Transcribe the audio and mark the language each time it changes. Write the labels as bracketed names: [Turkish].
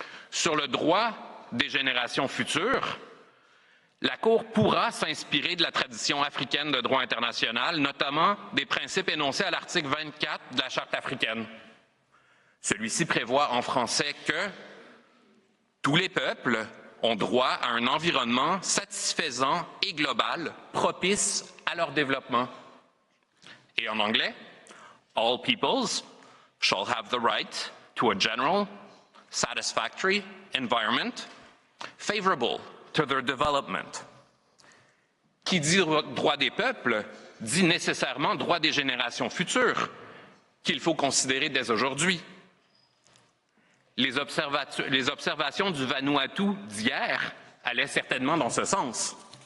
[French] Sur le droit des générations futures, la Cour pourra s'inspirer de la tradition africaine de droit international, notamment des principes énoncés à l'article 24 de la Charte africaine. Celui-ci prévoit en français que tous les peuples ont droit à un environnement satisfaisant et global, propice à leur développement. Et en anglais, [English] all peoples shall have the right to a general, satisfactory environment favorable to their development. [French] Qui dit droit des peuples dit nécessairement droit des générations futures, qu'il faut considérer dès aujourd'hui. Les observations du Vanuatu d'hier allaient certainement dans ce sens.